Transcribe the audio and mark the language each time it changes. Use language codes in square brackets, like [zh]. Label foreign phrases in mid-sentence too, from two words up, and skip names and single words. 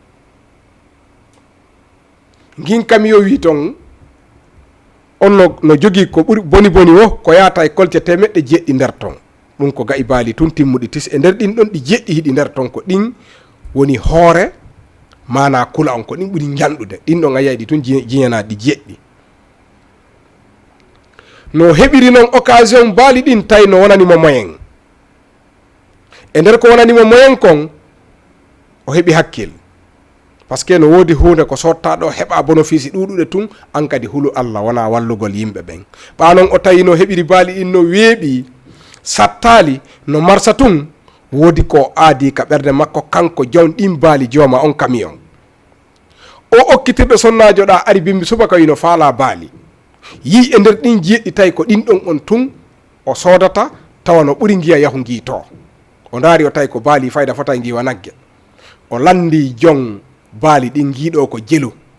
[ff] ngin kamiyo wi ton on no jogui ko ɓuri boni o ko yata e kolte temeɗɗe jeɗɗi nder ton ɗum ko gayi baali tun timmuɗi tis e nder ɗin ɗon ɗi jeɗɗi hiɗi nder ton ko ɗin woni hoore mana kula on ko ɗin ɓuri janɗude ɗin ɗon a yiyɗi tun jiñanaɗi jeɗɗi no heɓiri noon occasion baali ɗin tawi no wonanimo moyen e nder ko wonanimo moyen kon o heɓi hakkil [fr] par ce que [ff] no woodi hunde ko sottaɗo heɓa bénéfice ɗuɗuɗe tun an kadi hulu Allah wona wallugol yimɓe ɓen ɓa noon o tawi no heɓiri baali ɗin no weeɓi sattali no marsa tun woodi ko aadi ka ɓerde makko kanko jon ɗin baali jooma on camion o okkitirɗo sonnajo ɗa ari bimbi subaka wino faala baali yi e nder ɗin jeɗɗi tawi ko ɗin ɗon on tun o soodata tawa no ɓuri ngiya yahu ngi to o daari o tawi ko baali fayda fota ngiwa nagge o landi jon baali ɗin giiɗo ko jelu